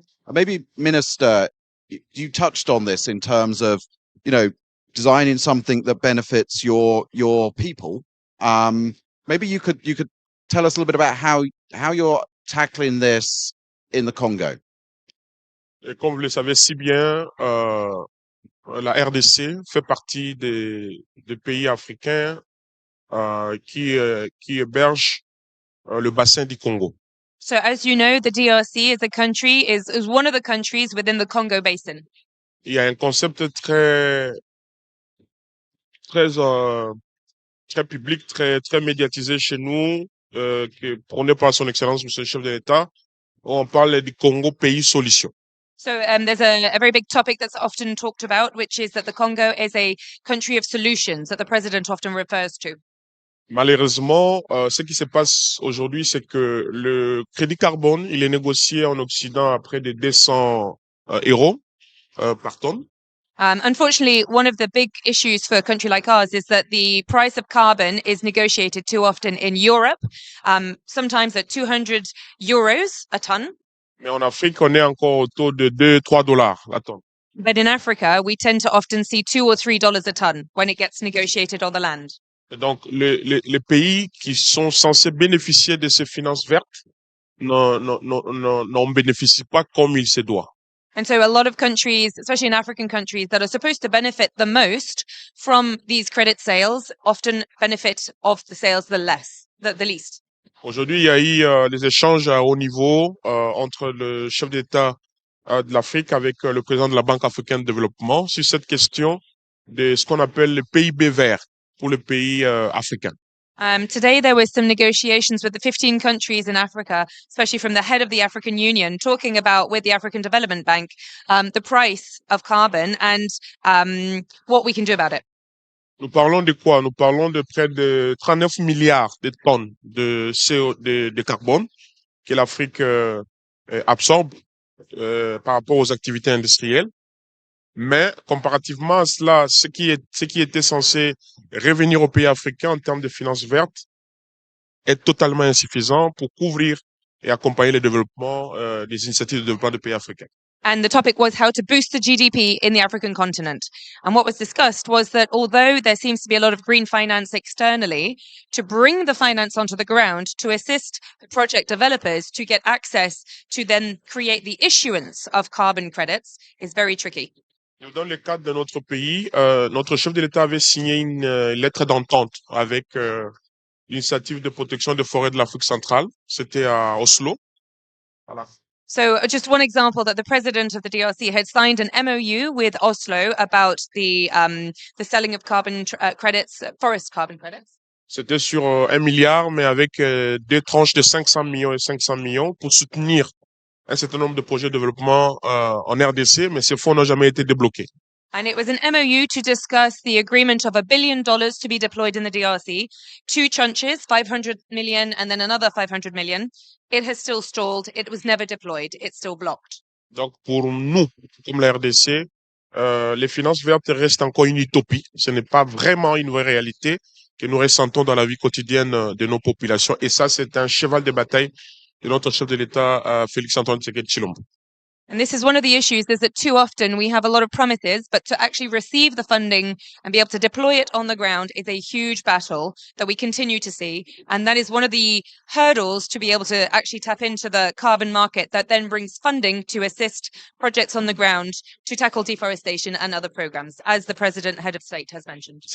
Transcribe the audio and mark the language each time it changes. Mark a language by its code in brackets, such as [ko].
[en] Maybe, Minister, you touched on this in terms of, designing something that benefits your people. Maybe you could tell us a little bit about how you're tackling this in the Congo. [fr] Et comme vous le savez si bien, la RDC fait partie des pays africains qui hébergent le bassin du Congo. [en] So as you know, the DRC is one of the countries within the Congo Basin. [fr] Il y a un concept très public, très médiatisé chez nous, qui est prôné par son Excellence, Monsieur le Chef de l'État. On parle du Congo pays solution. [en] So there's a very big topic that's often talked about, which is that the Congo is a country of solutions that the president often refers to. [fr] Malheureusement, ce qui se passe aujourd'hui, c'est que le crédit carbone, il est négocié en Occident à près de 200 euros par tonne. [en] Unfortunately, one of the big issues for a country like ours is that the price of carbon is negotiated too often in Europe, sometimes at 200 euros a ton. [fr] Mais en Afrique, on est encore autour de 2-3 $ la tonne. [en] But in Africa, we tend to often see $2 or $3 a ton when it gets negotiated on the land. [fr] Et donc, les pays qui sont censés bénéficier de ces finances vertes n'en bénéficient pas comme il se doit. [en] And so a lot of countries, especially in African countries that are supposed to benefit the most from these credit sales, often benefit of the sales the least. [fr] Aujourd'hui, il y a eu des échanges à haut niveau entre le chef d'État de l'Afrique avec le président de la Banque africaine de développement sur cette question de ce qu'on appelle le PIB vert pour les pays africains. [en] Today, there were some negotiations with the 15 countries in Africa, especially from the head of the African Union, talking about with the African Development Bank the price of carbon and what we can do about it. [fr] Nous parlons de quoi? Nous parlons de près de 39 milliards de tonnes de de carbone que l'Afrique absorbe par rapport aux activités industrielles. Mais comparativement à cela, ce qui était censé revenir aux pays africains en termes de finances vertes est totalement insuffisant pour couvrir et accompagner le développement des initiatives de développement des pays africains. [en] And the topic was how to boost the GDP in the African continent. And what was discussed was that although there seems to be a lot of green finance externally, to bring the finance onto the ground to assist the project developers to get access to then create the issuance of carbon credits is very tricky. [fr] Dans le cadre de notre pays, notre chef de l'État avait signé une lettre d'entente avec l'initiative de protection des forêts de l'Afrique centrale. C'était à Oslo. Voilà. [en] So just one example that the president of the DRC had signed an MOU with Oslo about the selling of carbon credits, forest carbon credits. [fr] C'était sur 1 milliard, mais avec deux tranches de 500 millions et 500 millions pour soutenir un certain nombre de projets de développement en RDC, mais ces fonds n'ont jamais été débloqués. [en] And it was an MOU to discuss the agreement of $1 billion to be deployed in the DRC, 2 tranches, 500 million and then another 500 million. It has still stalled. It was never deployed. It's still blocked. [fr] Donc pour nous, comme la RDC, les finances vertes restent encore une utopie. Ce n'est pas vraiment une vraie réalité que nous ressentons dans la vie quotidienne de nos populations. Et ça, c'est un cheval de bataille de notre chef de l'État, Félix-Antoine Tshisekedi Tshilombo. [en] And this is one of the issues, is that too often we have a lot of promises, but to actually receive the funding and be able to deploy it on the ground is a huge battle that we continue to see. And that is one of the hurdles to be able to actually tap into the carbon market that then brings funding to assist projects on the ground to tackle deforestation and other programs, as the President, Head of State has mentioned.